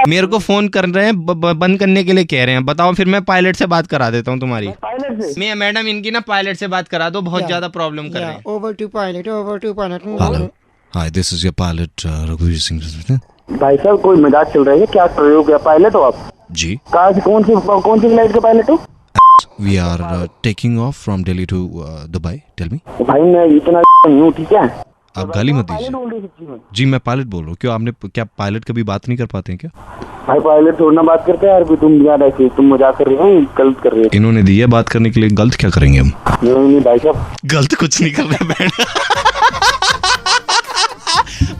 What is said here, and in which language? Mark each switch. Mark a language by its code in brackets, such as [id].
[hi] मेरे को फोन कर रहे हैं, बंद करने के लिए कह रहे हैं। बताओ फिर मैं पायलट से बात करा देता हूँ तुम्हारी। पायलट से? मैं मैडम इनकी ना पायलट से बात करा दो, बहुत ज्यादा प्रॉब्लम कर रहे हैं। [en] Over to pilot. Hello, hi, this is your pilot रघुवीर सिंह। [hi] भाई साहब कोई मजाक चल रहा है क्या? प्रयोग क्या पायलट हो आप? जी। कहाँ से, कौन सी फ्लाइट के पायलट हो? [en] We are taking off from Delhi to Dubai. Tell me. [hi] भाई मैं इतना नहीं हूँ, ठीक है? आप गाली मत दीजिए। जी मैं पायलट बोल रहा हूँ। क्यों आपने क्या पायलट कभी बात नहीं कर पाते हैं क्या? भाई पायलट थोड़ा ना बात करते हैं यार, तुम यार ऐसे तुम मजाक कर रहे हो, गलत कर रहे हो। इन्होंने दिया बात करने के लिए, गलत क्या करेंगे हम? नहीं भाई साहब, गलत कुछ नहीं कर रहे बैंड।